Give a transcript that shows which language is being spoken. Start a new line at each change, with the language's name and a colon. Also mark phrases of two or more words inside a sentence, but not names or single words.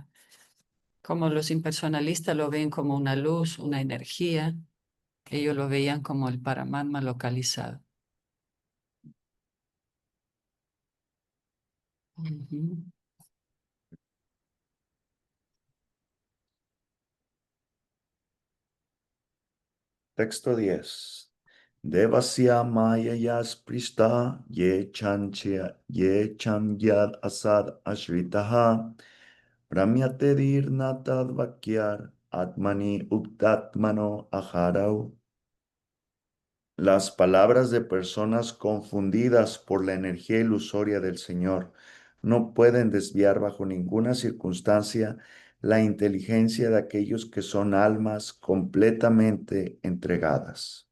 Spanish: Como los impersonalistas lo ven como una luz, una energía, ellos lo veían como el Paramatma localizado. Ujú. Texto 10.
Sanskrit: देवस्य मायया स्पृष्टा ये चान्यद् असद् आश्रिताः भ्राम्यते धीर् न तद्वाक्यैर् आत्मन्य् उप्तात्मनो हरौ.
Spanish: Las palabras de personas confundidas por la energía ilusoria del Señor no pueden desviar bajo ninguna circunstancia la inteligencia de aquellos que son almas completamente entregadas.